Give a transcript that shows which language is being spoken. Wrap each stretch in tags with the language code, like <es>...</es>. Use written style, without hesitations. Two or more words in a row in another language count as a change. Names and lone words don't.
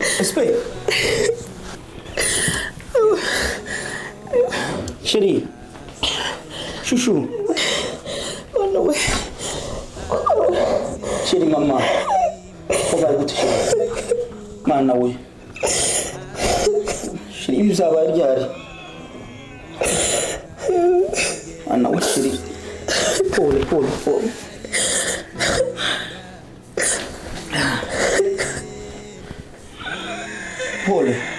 <fr>Espere. Chérie. Chouchou. Oh non. Chérie, maman. On va écouter chérie.</fr> <rw>Mana we. Chérie, ibi bizaba ryari? Mana we chérie.</rw> <sw>Pole. Pole.</sw>